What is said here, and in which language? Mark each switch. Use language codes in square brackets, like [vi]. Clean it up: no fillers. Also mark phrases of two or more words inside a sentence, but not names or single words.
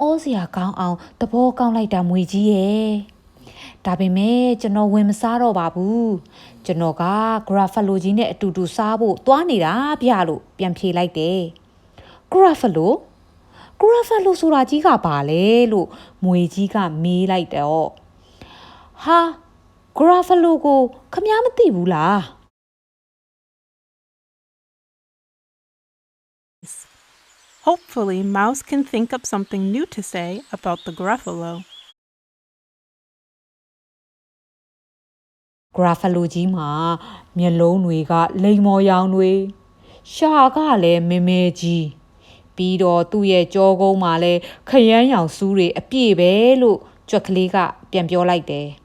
[my] စရာကောင်းအောင်သဘောကောင်းလိုက်တာမွေကြီးရဲ့ဒါပေမဲ့ကျွန်တော်ဝင်မစားတော့ပါဘူးကျွန်တော်ကဂရာဖလိုကြီးနဲ့အတူတူစားဖို့သွားနေတာဗျလို့ပြန်ဖြေလိုက်တယ်ဂရာဖလိုဆိုတာကြီးကပါလေလို့မွေကြီးကမေးလိုက်တော့ဟာဂရာဖလိုကိုခမည်းမသိဘူးလား [en] Hopefully, Mouse can think up something new to say about the Gruffalo. [my] ဂရာဖလိုကြီးမှာမျက်လုံးတွေကလိမ်မော်ရောင်တွေရှာကလည်းမဲမဲကြီးပြီးတော့သူ့ရဲ့ကြောကုန်းမှာလည်းခရမ်းရောင်စူးတွေအပြည့်ပဲလို့ကြွက်ကလေးကပြန်ပြောလိုက်တယ်